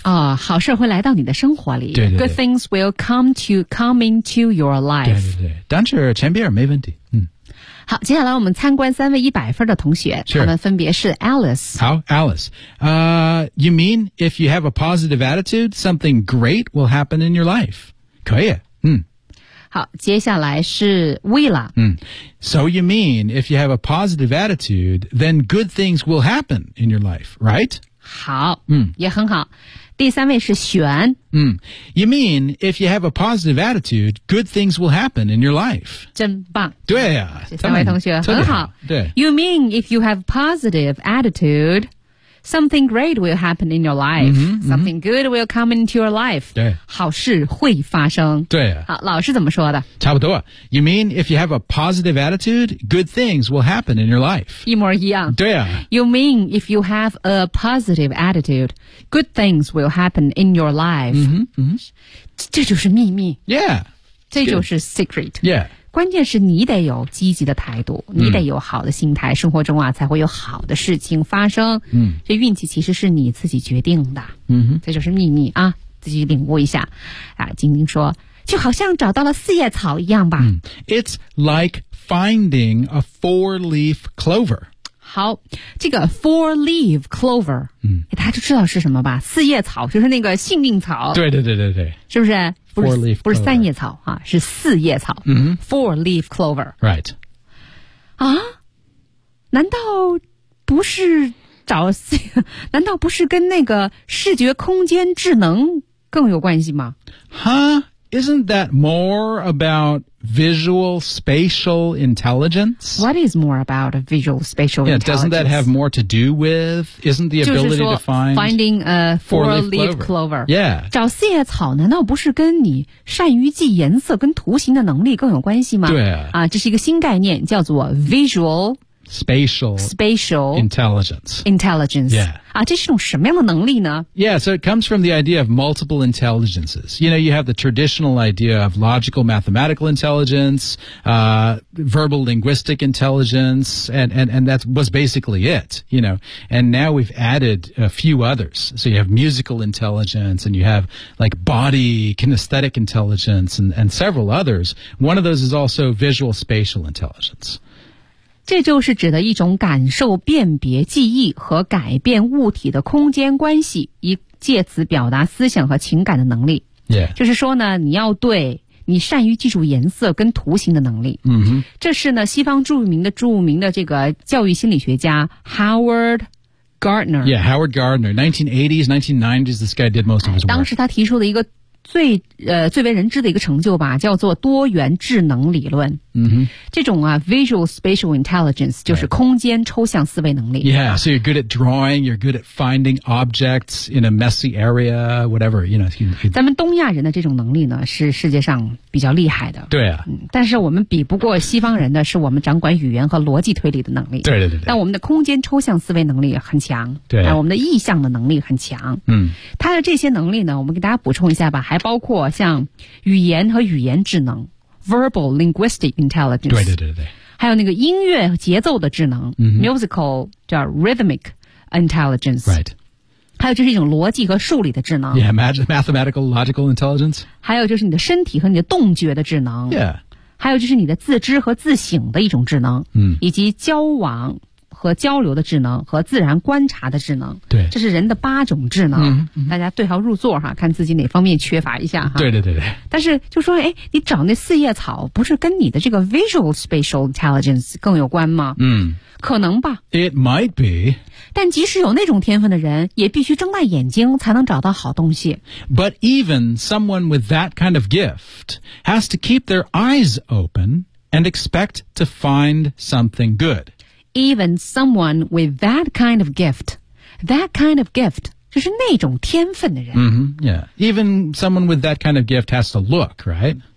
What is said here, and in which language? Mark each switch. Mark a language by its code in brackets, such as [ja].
[zh] 啊、哦，好事会来到你的生活里。对对对。 [en] Good things will come into your life. [zh] 对对对。但是前边没问题。嗯。好，接下来我们参观三位一百分的同学。 [en] Sure. [zh] 他们分别是 Alice。好 ，Alice。 [en] You mean if you have a positive attitude, something great will happen in your life? [zh] 可以。嗯。好，接下来是 Willa。嗯。 [en] So you mean if you have a positive attitude, then good things will happen in your life, right? [zh] 好、嗯、也很好。第三位是璇、嗯。 [en] You mean, if you have a positive attitude, good things will happen in your life. [zh] 真棒。对啊。这三位同学很好。对。 [en] You mean, if you have positive attitude, something great will happen in your life.、 [zh] 嗯、 [en] something good will come into your life. [zh] 对。好事会发生。对啊。好，老师怎么说的？差不多。 [en] You mean, if you have a positive attitude, good things will happen in your life. [zh] 一模一样。对啊。 [en] You mean, if you have a positive attitude, good things will happen in your life. [zh] 嗯哼。嗯。这就是秘密。 [en] Yeah. [zh] 这就是 secret. [en] Yeah. [zh] 关键是你得有积极的态度，你得有好的心态、嗯、生活中啊才会有好的事情发生。嗯，这运气其实是你自己决定的。嗯哼，这就是秘密啊，自己领悟一下。啊，晶晶说，就好像找到了四叶草一样吧。 [en] 嗯、It's like finding a four-leaf clover. [zh] 好，这个 four-leaf clover，嗯，大家就知道是什么吧？四叶草就是那个幸运草。对对对对对，是不是？ [en] Four-leaf clover. [zh] 不是三叶草、啊、是四叶草、 [en] mm-hmm. Four-leaf clover. Right. [zh] 啊难道不是找四难道不是跟那个视觉空间智能更有关系吗 [en] Huh? Isn't that more about visual spatial intelligence? What is more about visual spatial yeah, intelligence? Doesn't that have more to do with, isn't the ability to find finding a four-leaf clover? Yeah. [zh] 找四叶草难道不是跟你善于记颜色跟图形的能力更有关系吗？对啊。这是一个新概念叫做 visual [en] spatial intelligence. Yeah. [zh] 啊，这是种什么样的能力呢？ [en] Yeah, so it comes from the idea of multiple intelligences. You know, you have the traditional idea of logical mathematical intelligence, verbal linguistic intelligence, and that was basically it, you know. And now we've added a few others. So you have musical intelligence, and you have like body kinesthetic intelligence, and several others. One of those is also visual spatial intelligence. [zh] 这就是指的一种感受辨别记忆和改变物体的空间关系以借此表达思想和情感的能力、 [en] yeah. [zh] 就是说呢你要对你善于记住颜色跟图形的能力、 [en] mm-hmm. [zh] 这是呢西方著名的这个教育心理学家 Howard Gardner [en] Yeah, Howard Gardner 1980s, 1990s this guy did most of his work [zh] 当时他提出了一个最为人知的一个成就吧叫做多元智能理论。嗯、mm-hmm. 这种啊 ,visual spatial intelligence, 就是空间抽象思维能力。 [en] Yeah, so you're good at drawing, you're good at finding objects in a messy area, whatever, you know. [zh] 咱们东亚人的这种能力呢是世界上比较厉害的。对啊、嗯。但是我们比不过西方人的是我们掌管语言和逻辑推理的能力。对对对对。但我们的空间抽象思维能力很强。对、啊。我们的意象的能力很强。嗯。他的这些能力呢我们给大家补充一下吧。还包括像语言和语言智能 ,verbal linguistic intelligence, 对对对对还有那个音乐和节奏的智能、 [en] mm-hmm. ,musical, 叫 rhythmic intelligence,、 right. [zh] 还有就是一种逻辑和数理的智能 [en] ,yeah, mathematical, logical intelligence, [zh] 还有就是你的身体和你的动觉的智能 [en] ,yeah, [zh] 还有就是你的自知和自省的一种智能、 [en] mm. [zh] 以及交往和交流的智能和自然观察的智能对这是人的八种智能、嗯嗯、大家对号入座哈看自己哪方面缺乏一下哈对对对对但是就说哎你找那四叶草不是跟你的这个 visual spatial intelligence 更有关吗嗯可能吧 [en] It might be [zh] 但即使有那种天分的人也必须睁大眼睛才能找到好东西 [en] But even someone with that kind of gift has to keep their eyes open and expect to find something good Even someone with that kind of gift, [zh] 就是那种天分的人。 [en] Mm-hmm, yeah. Even someone with that kind of gift has to look, right?